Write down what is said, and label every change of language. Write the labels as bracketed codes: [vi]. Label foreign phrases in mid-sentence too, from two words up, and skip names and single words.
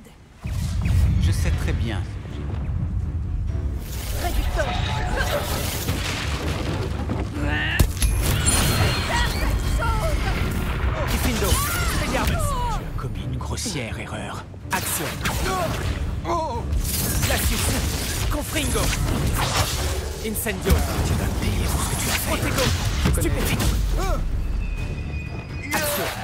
[fr] Je sais très bien. Réducteur. [la] Diffindo. Expelliarmus. [fr] Tu as commis une grossière erreur. Action. [la] Glacius. Confringo. Incendio. [fr] Tu vas payer pour ce que tu as fait. Protego. Stupéfique. Action.